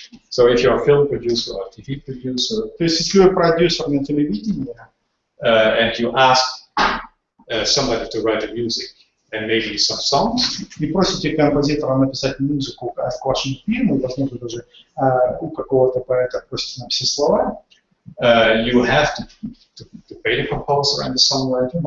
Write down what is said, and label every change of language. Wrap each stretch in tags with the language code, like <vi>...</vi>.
<en>So if you're a film producer or a TV producer</en> <ru>То есть, если вы продюсер на телевидении,</ru> <en>and you ask somebody to write the music and maybe some songs,</en> <ru>и просите композитора написать музыку к вашему фильму, возможно, даже у какого-то поэта просите написать слова,</ru> <en>you have to pay the composer and the songwriter.</en>